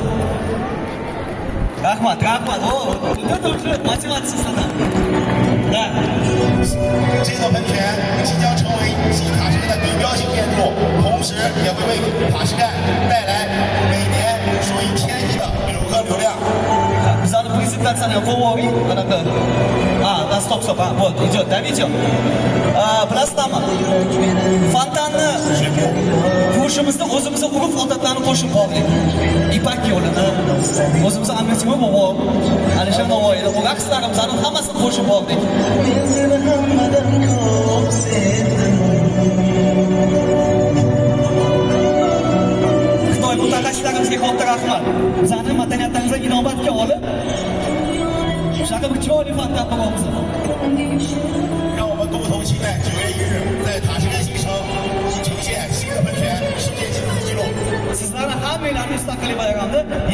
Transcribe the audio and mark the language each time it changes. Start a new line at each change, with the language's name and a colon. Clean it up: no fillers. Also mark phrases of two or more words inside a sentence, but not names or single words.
Uzbek: Rahmat. matematik
Chinese: 这座喷泉即将成为新塔什盖的地标性建筑，同时也会为塔什盖带来每年数以千亿的游客流量。
Uzbek: Bizani prezentatsiyani qo'yib anaqa. Stop. Davidjon. Bilasizmi? Fontanni ko'rishimizda o'zimizga urf odatlarni qo'shib qoldik. Ipak yo'lini, o'zimizga Amir bobo, Alisher Navoiyni, bu raqslarimizni hammasini qo'shib qoldik. Xitoy mutaxassislarimizga katta rahmat. Bizning madaniyatimizga inobatga olib, shunaqa bir chiroyli fontan qilamiz.
Chinese: 让我们共同期待9月1日在塔什盖新城呈现新的喷泉世界纪录纪录。
Uzbek: Sizlarni hammalarni mustaqillik bayramida